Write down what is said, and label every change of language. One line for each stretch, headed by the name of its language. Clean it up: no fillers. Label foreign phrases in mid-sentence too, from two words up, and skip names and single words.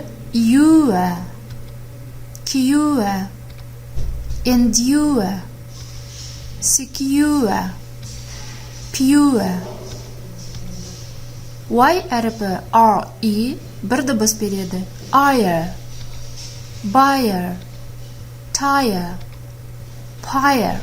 English: Ewer, cure, endure, secure, pure.
Kazakh: Y әріпі R, I, бір дыбыс береді.
English: Ire, buyer, tire, pyre.